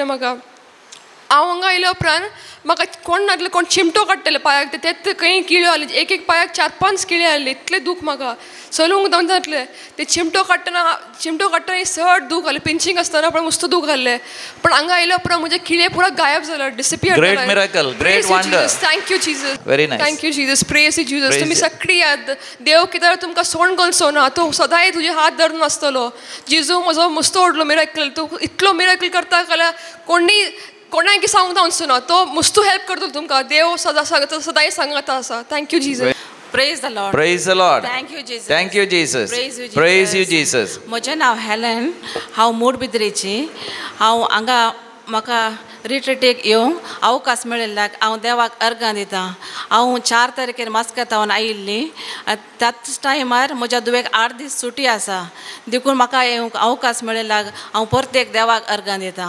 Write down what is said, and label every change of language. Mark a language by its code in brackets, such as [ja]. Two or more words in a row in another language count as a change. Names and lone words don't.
[kok] म्हाका हांव हांगा आयल्या उपरांत म्हाका कोण नासलें कोण चिमटो काडटले पांयाक ते खंय किळ्यो आहले. एक पांयाक 4-5 किळे आहले. इतलें दूख म्हाका चलूंक जातलें. ते चिमटो काडटना चड दूख आहलें. पिंचिंग आसतना पण मस्त दूख आहलें. पण हांगा आयल्या उपरांत म्हजे किळे पुरा गायब जाले डिसपियर. [en] Great miracle, great wonder. Thank you Jesus. Very nice. Thank you Jesus. Praise Jesus. तुम्ही Praise [kok] सगळी याद देव कितें तुमकां सोण करून ना. तो सदांच तुजे हात धरून आसतलो. जेजू म्हजो मस्त व्हडलो मिरेकल. तूं इतलो मिरेकल करता जाल्यार कोणाक सांगूंक जावचो ना. तो मस्त हेल्प करतलो तुमकां. देव सदांच सांगता आसा. [en] Thank you Jesus. Praise the Lord. Praise the Lord. Thank you, Jesus. Thank you, Jesus. Praise you, Jesus. Praise you, Jesus. [kok] म्हजें नांव हेलेन. हांव मुडबिद्रेची. हांव हांगा म्हाका रिट्रीटेक येवंक अवकाश मेळिल्ल्याक हांव देवाक अर्गां दितां. हांव 4 तारखेर मास्कातावन आयिल्ली. त्याच टायमार म्हज्या दुवेक 8 दीस सुटी आसा. देखून म्हाका येवंक अवकाश मेळिल्ल्याक हांव परतेक देवाक अर्गां दितां.